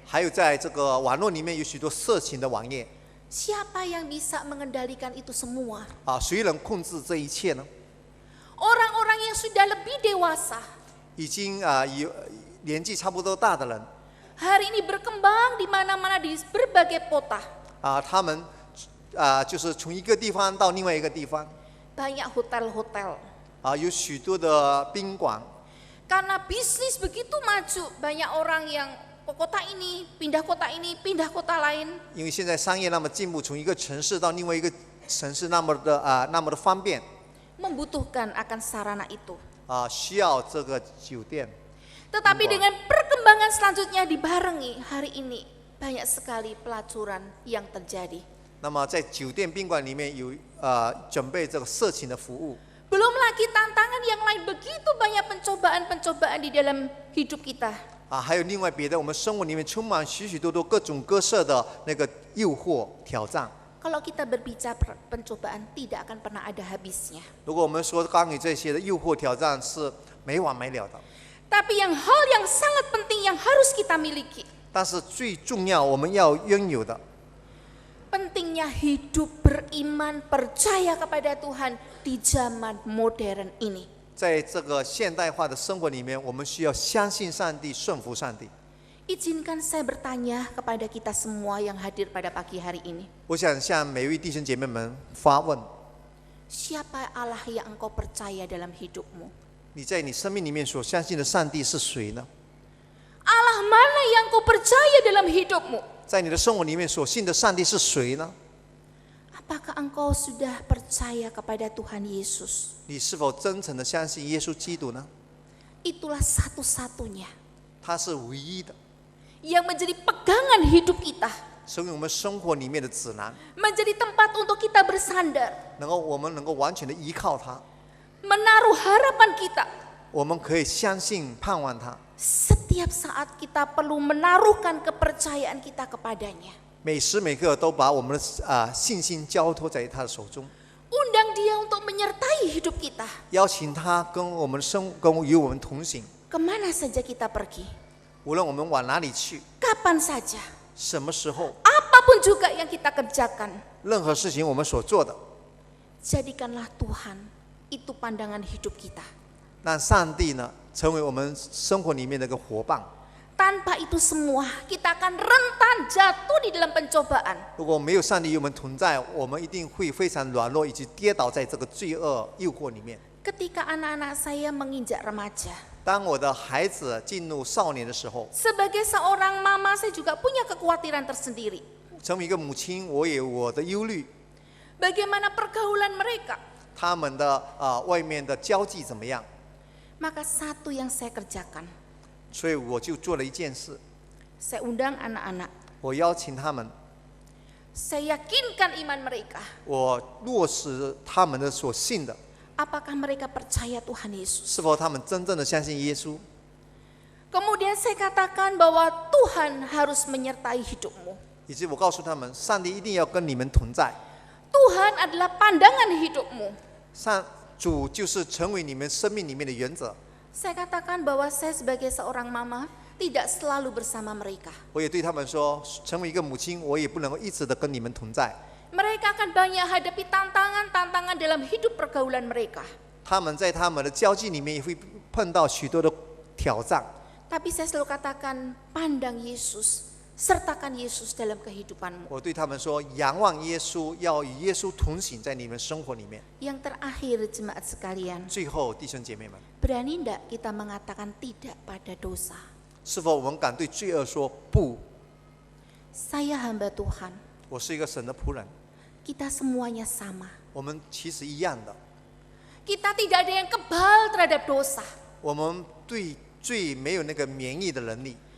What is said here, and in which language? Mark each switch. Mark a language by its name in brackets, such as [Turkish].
[Chinese] 还有在这个网络里面有许多色情的网页 [Indonesian] Siapa yang bisa mengendalikan itu semua? [Chinese] 谁能控制这一切呢？ [Indonesian] Orang-orang yang sudah lebih dewasa [Chinese] 已经有年纪差不多大的人 [Indonesian] hari ini berkembang di mana-mana di berbagai kota. [Chinese] 他们就是从一个地方到另外一个地方 [Indonesian] Banyak hotel-hotel. [Chinese] 有许多的宾馆 [Indonesian] Karena bisnis begitu maju, banyak orang yang ke kota ini, pindah kota ini, pindah kota lain. [Chinese] 因为现在商业那么进步，从一个城市到另外一个城市那么的方便 [Indonesian] Membutuhkan akan sarana itu. [Chinese] 需要这个酒店。 [Indonesian] Tetapi dengan perkembangan selanjutnya dibarengi hari ini banyak sekali pelacuran yang terjadi. [Chinese] 那么在酒店宾馆里面有准备这个色情的服务， [Indonesian] Belum lagi tantangan yang lain, begitu banyak pencobaan-pencobaan di dalam hidup kita. [Chinese] 还有另外别的，我们生活里面充满许许多多各种各色的那个诱惑挑战。 [Indonesian] Kalau kita berbicara pencobaan tidak akan pernah ada habisnya. [Chinese] 如果我们说关于这些的诱惑挑战是没完没了的， [Indonesian] Tapi hal yang sangat penting yang harus kita miliki, [Chinese] 但是最重要我们要拥有的， [Indonesian] pentingnya hidup beriman, percaya kepada Tuhan di zaman modern ini. [Chinese] 在这个现代化的生活里面，我们需要相信上帝，顺服上帝。 [Indonesian] Izinkan saya bertanya kepada kita semua yang hadir pada pagi hari ini. [Chinese] 我想向每位弟兄姐妹们发问： [Indonesian] Siapa Allah yang engkau percaya dalam hidupmu? [Chinese] 你在你生命里面所相信的上帝是谁呢？ [Indonesian] Allah mana yang engkau percaya dalam hidupmu? [Chinese] 在你的生活里面所信的上帝是谁呢？ [Indonesian] Apakah engkau sudah percaya kepada Tuhan Yesus? [Chinese] 你是否真诚的相信耶稣基督呢？ [Indonesian] Itulah satu-satunya [Chinese] 他是唯一的， [Indonesian] yang menjadi pegangan hidup kita, [Chinese] 成为我们生活里面的指南， [Indonesian] menjadi tempat untuk kita bersandar, [Chinese] 我们能够完全的依靠他， [Indonesian] menaruh harapan kita. [Chinese] 我们可以相信盼望他。 [Indonesian] Setiap saat kita perlu menaruhkan kepercayaan kita kepadanya. [Chinese] 每时每刻都把我们的信心交托在他的手中， [Indonesian] Undang dia untuk untuk menyertai hidup kita. [Chinese] 邀请他跟我们与我们同行。 [Indonesian] Kemana saja kita pergi, [Chinese] 无论我们往哪里去， [Indonesian] kapan saja, [Chinese] 什么时候， [Indonesian] apapun juga yang kita kerjakan, [Chinese] 任何事情我们所做的， [Indonesian] jadikanlah Tuhan itu pandangan hidup kita. [Chinese] 让上帝呢成为我们生活里面的一个伙伴。 [Indonesian] Tanpa itu semua, kita akan rentan jatuh di dalam pencobaan. [Chinese] 如果没有上帝与我们同在，我们一定会非常软弱，以及跌倒在这个罪恶诱惑里面。 [Indonesian] Ketika anak-anak saya menginjak remaja, [Chinese] 当我的孩子进入少年的时候， [Indonesian] sebagai seorang mama saya juga punya kekhawatiran tersendiri. [Chinese] 成为一个母亲，我也有我的忧虑， [Indonesian] Bagaimana pergaulan mereka? [Chinese] 他们的外面的交际怎么样？ [Indonesian] Maka satu yang saya kerjakan, [Chinese] 所以我就做了一件事， [Indonesian] saya undang anak-anak, [Chinese] 我邀请他们， [Indonesian] saya yakinkan iman mereka. [Chinese] 我落实他们的所信的， [Indonesian] Apakah mereka percaya Tuhan Yesus? [Chinese] 是否他们真正的相信耶稣？ [Indonesian] Kemudian saya katakan bahwa Tuhan harus menyertai hidupmu. [Chinese] 以及我告诉他们，上帝一定要跟你们同在， [Indonesian] Tuhan adalah pandangan hidupmu. [Chinese] 主就是成为你们生命里面的原则。 [Indonesian] Saya katakan bahwa saya sebagai seorang mama tidak selalu bersama mereka. [Chinese] 我也对他们说，成为一个母亲，我也不能够一直的跟你们同在。 [Indonesian] Mereka akan banyak hadapi tantangan-tantangan dalam hidup pergaulan mereka. [Chinese] 他们在他们的交际里面也会碰到许多的挑战。 [Indonesian] Tapi saya selalu katakan, pandang Yesus, sertakan Yesus dalam kehidupanmu. [Chinese] 我对他们说，仰望耶稣，要与耶稣同行在你们生活里面。 [Indonesian] Yang terakhir jemaat sekalian, [Chinese] 最后，弟兄姐妹们， [Indonesian] berani tidak kita mengatakan tidak pada dosa? [Chinese] 是否我们敢对罪恶说不？ [Indonesian] Saya hamba Tuhan, [Chinese] 我是一个神的仆人， [Indonesian] kita semuanya sama. [Chinese] 我们其实一样的， [Indonesian] Kita tidak ada yang kebal terhadap dosa. [Chinese] 我们对罪没有那个免疫的能力。